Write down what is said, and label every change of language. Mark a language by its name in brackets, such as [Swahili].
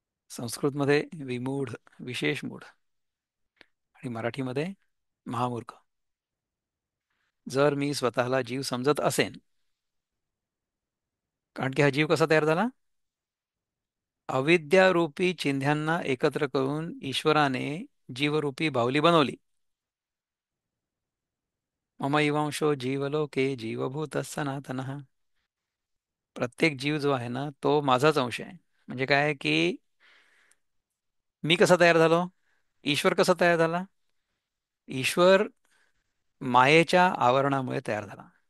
[Marathi] संस्कृतमध्ये विमूढ, विशेष मूढ, आणि मराठीमध्ये महामूर्ख. जर मी स्वतःला जीव समजत असेन, कारण की हा जीव कसा तयार झाला? अविद्यारूपी चिंध्यांना एकत्र करून ईश्वराने जीवरूपी बाहुली बनवली. [Sanskrit] मम इवांशो जीवलोके जीवभूत सनातनः. [Marathi] प्रत्येक जीव जो आहे ना तो माझाच अंश आहे. म्हणजे काय आहे की मी कसा तयार झालो? ईश्वर कसा तयार झाला? ईश्वर मायेच्या आवरणामुळे तयार झाला.